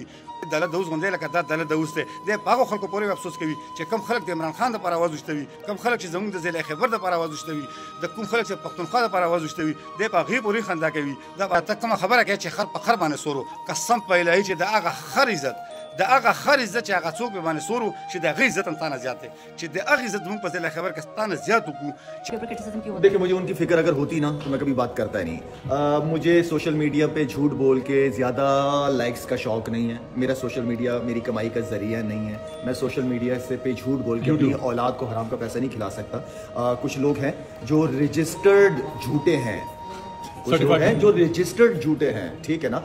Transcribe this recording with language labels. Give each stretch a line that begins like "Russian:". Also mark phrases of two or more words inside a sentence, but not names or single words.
Pashto: دله دوس غوندی لکه دا دله دوس دی. دی په هغو خلکو پورې افسوس کوي چې کوم خلک د عمران خان دپاره اواز وشتوي، کوم خلک چې زموږ د ضلع خیبر دپاره اواز وشتوي، د کوم خلک چې پښتونخوا دپاره اواز وشتوي، دی په هغې پورې خندا کوي. دا ته کومه خبره کوې چې خر په خر باندې سورو، قسم په الهي چې د هغه خر عزت، د هغه خر عزت چې هغه څوک به باندې سورو چې د هغې عزت هم تا نه زیات دی، چې د هغې عزت زموږ په ضلع خیبر کې تا نه زیات وکړو.
Urdu: دیکھیے مجھے ان کی فکر اگر ہوتی نا تو میں کبھی بات کرتا ہی نہیں۔ مجھے
English: social media
Urdu: پہ جھوٹ بول کے زیادہ لائکس کا شوق نہیں ہے. میرا
English: social media
Urdu: میری کمائی کا ذریعہ نہیں ہے۔ میں
English: social media
Urdu: سے پہ جھوٹ بول کے اپنی اولاد کو حرام کا پیسہ نہیں کھلا سکتا. کچھ لوگ ہیں جو رجسٹرڈ جھوٹے ہیں، کچھ لوگ ہیں جو رجسٹرڈ جھوٹے ہیں، ٹھیک ہے نا.